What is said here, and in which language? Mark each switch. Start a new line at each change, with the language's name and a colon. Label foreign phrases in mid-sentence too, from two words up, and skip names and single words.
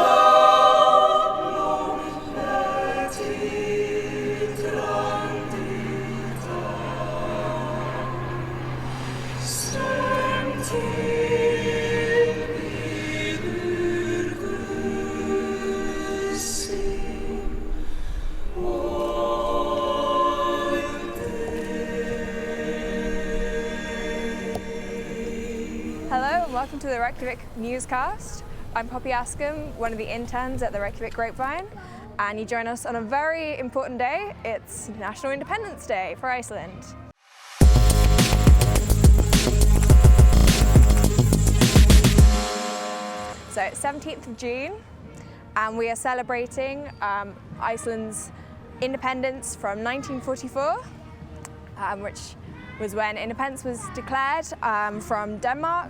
Icelandic: sól, titrandi dag, sem tilbýður Guð sinn og
English: Hello and welcome to the Reykjavik Newscast. I'm Poppy Askham, one of the interns at the Reykjavik Grapevine, and you join us on a very important day. It's National Independence Day for Iceland. So it's 17th of June and we are celebrating Iceland's independence from 1944, which was when independence was declared from Denmark.